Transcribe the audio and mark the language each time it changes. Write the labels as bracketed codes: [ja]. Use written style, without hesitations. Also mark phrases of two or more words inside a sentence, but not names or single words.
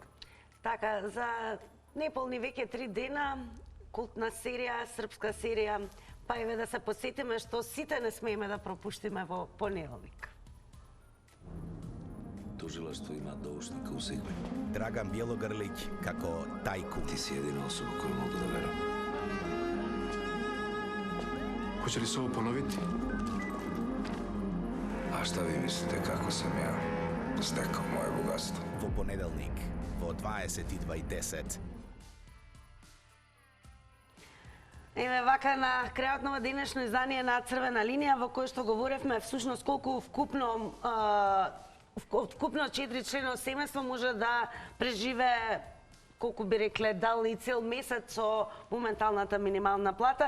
[mk] Така, за неполни веќе 3 дена, култна серија, српска серија, па еве да се подсетиме што сите не смееме да пропуштиме во понеделник. [sr] Тужилаштво има доушника у Сигме. [mk] Драган Бјелогрлиќ како Тајку. [sr] Ти си едина особа која могу да верам. Hoće li se ovo ponoviti? A šta vi mislite kako sam ja stekao moje bogatstvo? [mk] Во понеделник, во 22:10. Еве вака на крајот на денешно издание на Црвена линија, во кој што говоревме всушност колку вкупно 4 члено семејство може да преживее, колку би рекле, дали цел месец со моменталната минимална плата.